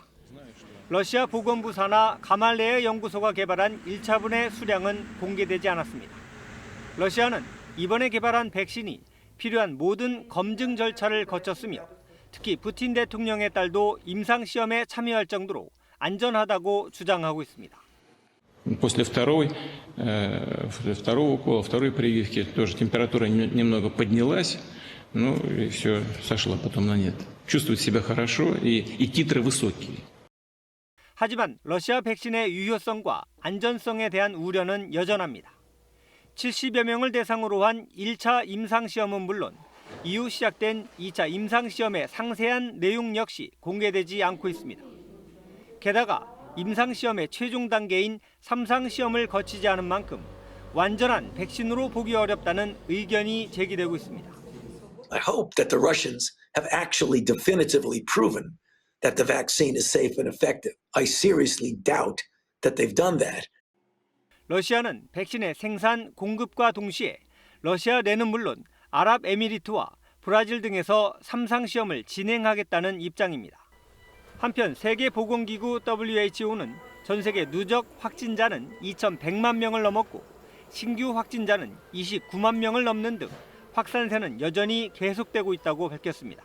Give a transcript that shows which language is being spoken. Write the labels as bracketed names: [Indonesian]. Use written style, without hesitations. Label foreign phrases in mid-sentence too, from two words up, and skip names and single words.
[Korean] 러시아 보건부 산하 가말레예 연구소가 개발한 1차분의 수량은 공개되지 않았습니다. 러시아는 이번에 개발한 백신이 필요한 모든 검증 절차를 거쳤으며 특히 푸틴 대통령의 딸도 임상시험에 참여할 정도로 안전하다고 주장하고 있습니다. [Russian] После второго укола, второй прививки тоже температура немного поднялась, ну и все сошло потом на нет. Чувствует себя хорошо и титры высокие. [Korean] 하지만 러시아 백신의 유효성과 안전성에 대한 우려는 여전합니다. 70여 명을 대상으로 한 1차 임상시험은 물론 이후 시작된 2차 임상시험의 상세한 내용 역시 공개되지 않고 있습니다. 게다가 임상시험의 최종 단계인 3상시험을 거치지 않은 만큼 완전한 백신으로 보기 어렵다는 의견이 제기되고 있습니다. [English] I hope that the Russians have actually definitively proven that the vaccine is safe and effective. I seriously doubt that they've done that. [Korean] 러시아는 백신의 생산, 공급과 동시에 러시아 내는 물론 아랍에미리트와 브라질 등에서 3상시험을 진행하겠다는 입장입니다. 한편 세계보건기구 WHO는 전 세계 누적 확진자는 2,100만 명을 넘었고 신규 확진자는 29만 명을 넘는 등 확산세는 여전히 계속되고 있다고 밝혔습니다.